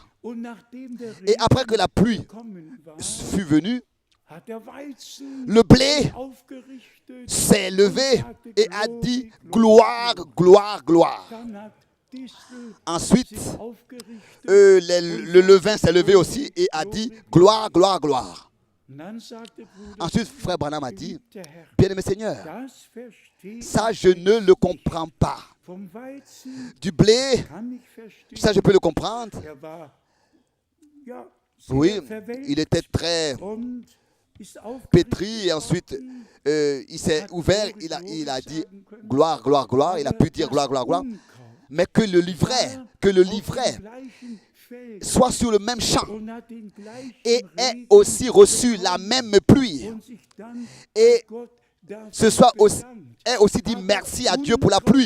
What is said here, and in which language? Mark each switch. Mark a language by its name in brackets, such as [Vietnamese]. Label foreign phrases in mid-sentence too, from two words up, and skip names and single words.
[French] Et après que la pluie fut venue, le blé s'est levé et a dit gloire, gloire, gloire. Ensuite, le levain s'est levé aussi et a dit gloire, gloire, gloire. Ensuite, frère Branham a dit, [German] Geliebter Herr, [French] bien-aimé Seigneur, [German] das verstehe [French] ça je ne le comprends pas. [German] vom Weizen [French] Du blé, [German] kann ich verstehen. [French] ça je peux le comprendre. [German] War, ja, [French] Oui, [German] sehr verwelkt [French] il était très [German] und ist [French] pétri et ensuite il s'est ouvert, il a dit gloire, gloire, gloire, il a pu dire gloire, gloire, gloire, mais que le livret soit sur le même champ et ait aussi reçu la même pluie et ait aussi dit merci à Dieu pour la pluie.